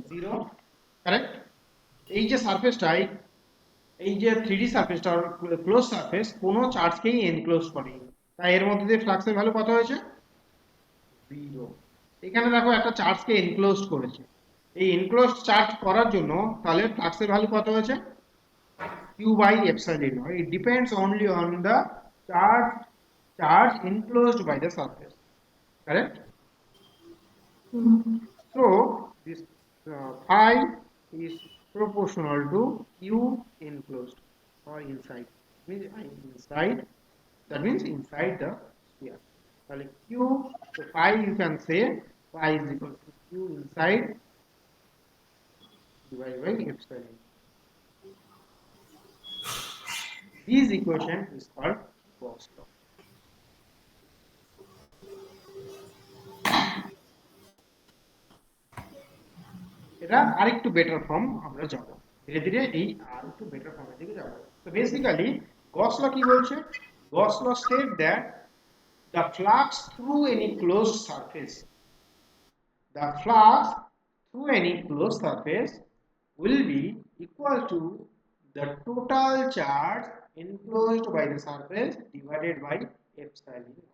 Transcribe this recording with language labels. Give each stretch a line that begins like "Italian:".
Bangla: 0, correct? এই যে সারফেসটাই, এই যে 3D সারফেসটা ক্লোজ সারফেস কোনো চার্জকেই এনক্লোজ করেনি, তাই এর মধ্যে দিয়ে ফ্লাক্সের ভ্যালু কত হয়েছে? 0। এখানে দেখো একটা চার্জকে এনক্লোজ করেছে, এই এনক্লোজ চার্জ করার জন্য তাহলে ফ্লাক্সের ভ্যালু কত হয়েছে?
English: q by epsilon naught. It depends only on the charge enclosed by the surface, correct? So this phi is proportional to q enclosed or inside, means inside, that means inside the sphere. তাহলে q, so phi you can say phi is equal to q inside divided by epsilon. This equation is called Gauss law.
Bangla: এটা আরেকটু better form আমরা যাব, ধীরে ধীরে এই আরেকটু better ফর্মের দিকে যাব। তো বেসিক্যালি গস ল কি বলছে?
English: Gauss law state that the flux through any closed surface, the flux through any closed surface will be equal to the total charge enclosed by the surface divided by epsilon.